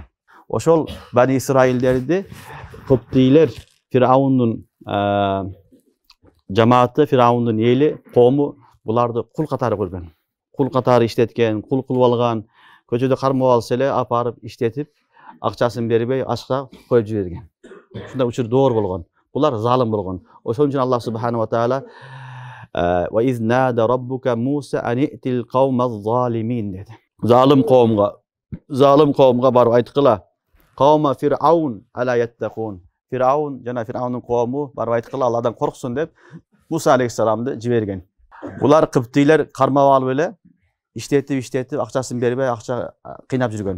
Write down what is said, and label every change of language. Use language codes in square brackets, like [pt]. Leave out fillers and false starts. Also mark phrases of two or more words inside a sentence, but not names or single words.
[ky] Ошол Бани Исраилдерди Кыптилер, Фираундун жамааты, Фираундун эли, коому буларды кул катары көргөн. Кул катары иштеткен, кул кылып алган, көчөдө кармап алса эле апарып иштетип, акчасын бербей, ашка коюп жиберген. Ушундай учур доор болгон. Булар залым болгон. Ошон үчүн [ar] الله سبحانه وتعالى وإذ نادى ربك موسى أن ائت القوم الظالمين деди. [ky] Залым коомго барып айткыла. [ar] قوم فرعون ألا يتقون. [ky] Фираун жана Фираундун коому барып айткыла, Алладан корксун деп Муса алейхиссаламды жиберген. Булар Кыптилер кармап алып эле иштетип, акчасын бербей, акча кыйнап жүргөн.